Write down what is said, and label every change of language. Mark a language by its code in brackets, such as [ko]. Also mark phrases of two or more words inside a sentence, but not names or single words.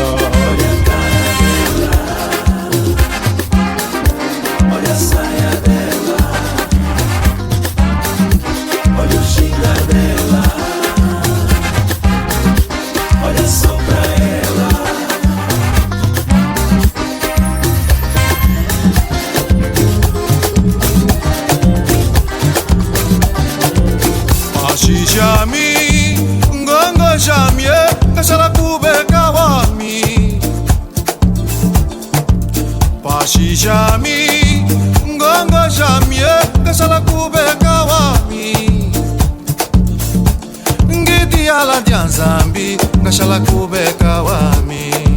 [pt] Olha a cara dela, olha a saia dela, olha o ginga dela, olha só pra ela. [kmb] Jami, ngongo jamie, kashala kube kawami. Pashi jami, ngongo jamie, kashala kube kawami. Ngidi ala dianzambi, kashala kube kawami.